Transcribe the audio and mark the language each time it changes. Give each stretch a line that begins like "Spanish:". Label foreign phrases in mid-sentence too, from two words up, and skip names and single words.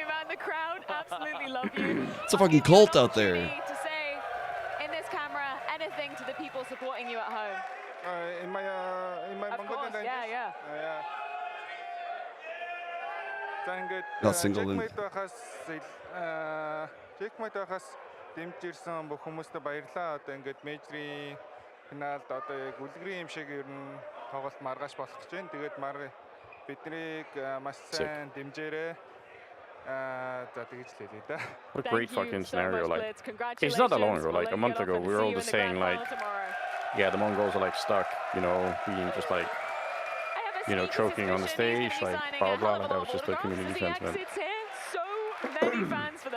English: The crowd absolutely love you. It's a fucking cult out there. To say in this camera anything to the people supporting you at home. In my Mongolian language. Yeah. Not single in.
Mongolian: Дэмжирсэн бүх хүмүүстээ баярлалаа. Одоо ингээд мейжрийн финалд одоо яг үлгэрийн юм шиг ер нь тоглолт маргааш болох гэж байна. Тэгээд марга биднийг маш сайн дэмжээрэй. За тэгж л хэлээ да.
English: What a great fucking scenario. Like, it's not that long ago. Like a month ago, we were all just saying like, yeah, the Mongols are like stuck, you know, being just like, you know, choking on the stage, like blah blah. Like that was just the community sentiment. Many fans for the